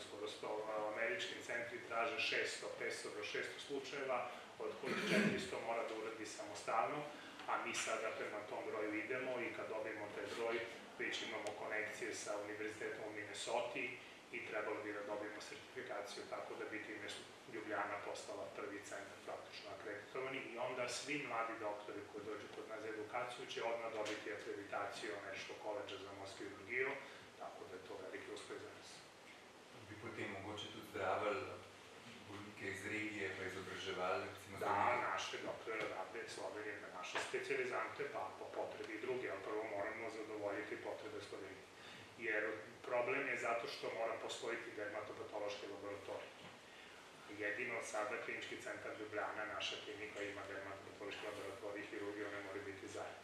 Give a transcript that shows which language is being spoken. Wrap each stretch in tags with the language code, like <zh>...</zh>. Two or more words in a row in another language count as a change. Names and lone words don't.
<sr>skoro 100, američki centri traže 500 do 600 slučajeva, od kojih 400 mora da uradi samostalno, a mi sada prema tom broju idemo i kad dobijemo taj broj, već imamo konekcije sa univerzitetom u Minnesota i trebalo bi da dobijemo sertifikaciju, tako da bi time Ljubljana postala prvi centar praktično akreditovani i onda svi mladi doktori koji dođu kod nas za edukaciju će odmah dobiti akreditaciju Američkog koledža za morsku kirurgiju, tako da je to veliki uspeh za nas.</sr> <sl>Bi potem mogoče tudi zdravili bolnike iz regije, pa izobraževali, recimo za</sl> <sr>Da, naše doktore rade Slovenije, naše specijalizante, pa po potrebi i druge, ali prvo moramo zadovoljiti potrebe Slovenije. Jer problem je zato što mora postojiti dermatopatološki laboratorij. Jedino sada klinički centar Ljubljana, naša klinika ima dermatopatološki laboratorij i hirurgija, one moraju biti zajedno.</sr>